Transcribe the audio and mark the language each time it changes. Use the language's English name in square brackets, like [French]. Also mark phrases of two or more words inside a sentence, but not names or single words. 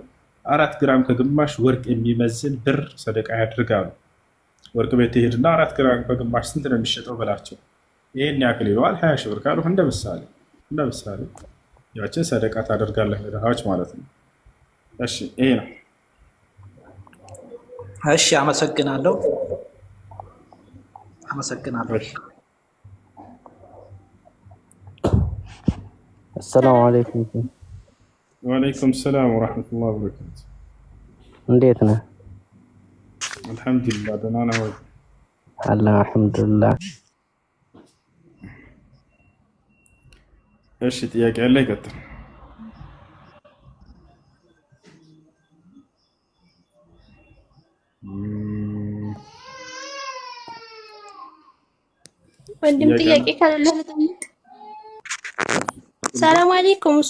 [Amharic] 4 ግራም ከግማሽ ወርቅ የሚመዝን ብር ሰደቃ ያድርጋሉ። ወርቅ ቤት ትሄድና 4 ግራም ከግማሽ ስንት ነው የሚሸጠው በላቸው፣ ይሄን ያክል ይለዋል። 20 ሺህ ብር ካሉ እንደ ምሳሌ ያችን ሰደቃ ታደርጋለህ ለድሃዎች ማለት ነው። እሺ ይሄ ነው። እሺ አመሰግናለሁ። [Arabic] السلام عليكم. وعليكم السلام ورحمة الله وبركاته. [Amharic] እንዴት ነህ? [Arabic] الحمد لله [Amharic] ደህና ነህ ወይ? [Arabic] الله الحمد لله። [Amharic] እሺ ጥያቄ አለ? ይቀጥል። ወንድም ጥያቄ ካለ ልጠይቅ። [Arabic] السلام عليكم። [Amharic] እሱ